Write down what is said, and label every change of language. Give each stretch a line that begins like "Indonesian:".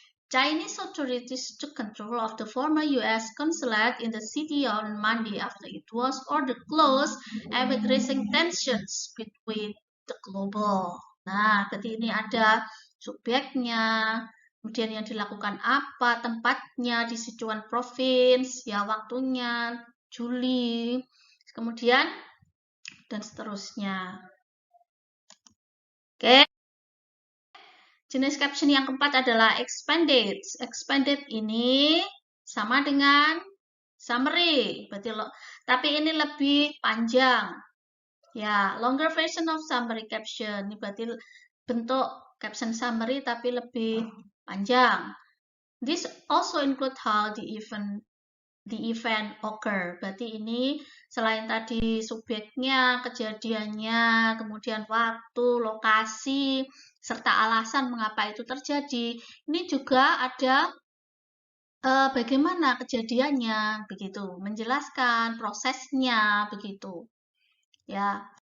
English: Chinese authorities took control of the former U.S. consulate in the city on Monday after it was ordered closed amid rising tensions between the global.
Indonesian: Nah, berarti ini ada subjeknya, kemudian yang dilakukan apa, tempatnya di Sichuan Province, ya waktunya, Juli, kemudian dan seterusnya. Oke. Jenis caption yang keempat adalah expanded. Expanded ini sama dengan summary, berarti tapi ini lebih panjang. Ya,
English: longer version of summary caption.
Indonesian: Ini berarti bentuk caption summary tapi lebih panjang.
English: This also include how the event occur.
Indonesian: Berarti ini selain tadi subjeknya, kejadiannya, kemudian waktu, lokasi, serta alasan mengapa itu terjadi. Ini juga ada bagaimana kejadiannya, begitu. Menjelaskan prosesnya, begitu. Ya.